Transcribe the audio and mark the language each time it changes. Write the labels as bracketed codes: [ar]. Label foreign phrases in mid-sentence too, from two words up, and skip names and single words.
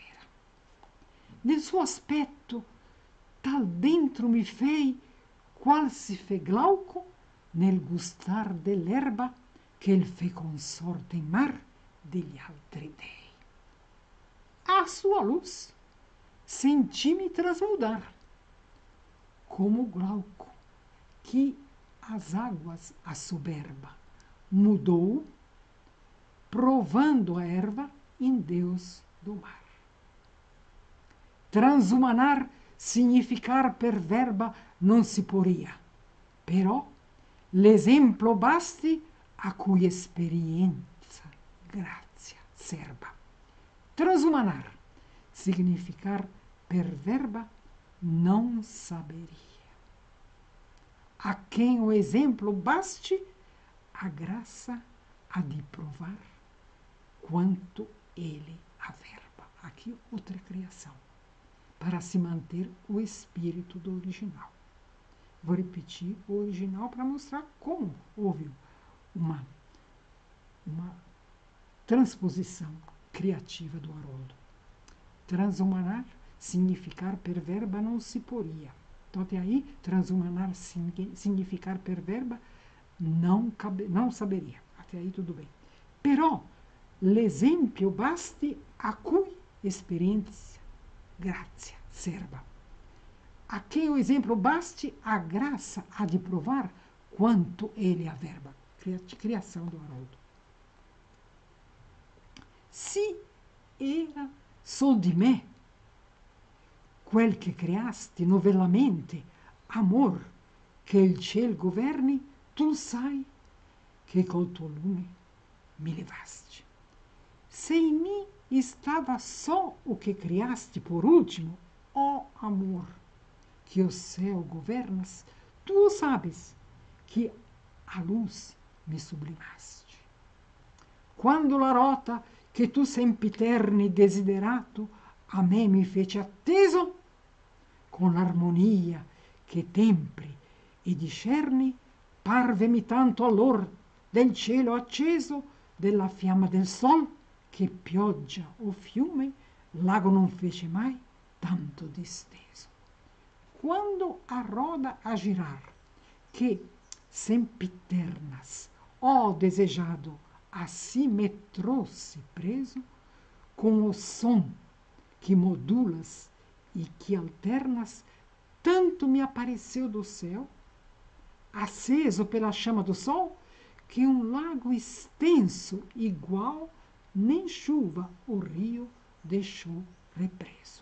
[it] Nel suo aspetto tal dentro mi fei, qual si fe glauco nel gustar dell'erba che il fe consorte in mar degli altri dei. [pt] À sua luz senti-me transmudar, como glauco, que as águas a soberba mudou provando a erva em Deus do mar. [it] Transhumanar significar per verba non si poria, però l'esempio basti a cui esperienza, grazia, serba. Transhumanar significar per verba [pt] não saberia. A quem o exemplo baste, a graça há de provar quanto ele averba. Aqui outra criação, para se manter o espírito do original. Vou repetir o original para mostrar como houve uma transposição criativa do Haroldo. [it] Transhumanar significar per verba [pt] não se poria. Então, até aí, [it] transhumanar significar per verba [pt] não saberia. Até aí, tudo bem. [it] Però, l'esempio basti a cui experiência, grazia, serba. [pt] A quem o exemplo baste, a graça há de provar quanto ele averba. Criação do Haroldo. [it] Se era sol di me quel che creasti novellamente, amor, che il ciel governi, tu sai che col tuo lume mi levasti. [pt] Se em mim estava só o que criaste por último, ó amor, que o céu governas, tu sabes que a luz me sublimaste. [it] Quando la rota che tu sempiterni desiderato a me mi fece atteso, con l'armonia che tempri e discerni, parvemi tanto allor del cielo acceso, della fiamma del sol, che pioggia o fiume, lago non fece mai tanto disteso. [pt] Quando a roda a girar, que sempiternas, ó desejado, assim me trouxe preso, com o som que modulas e que alternas, tanto me apareceu do céu, aceso pela chama do sol, que um lago extenso, igual, nem chuva o rio deixou represo.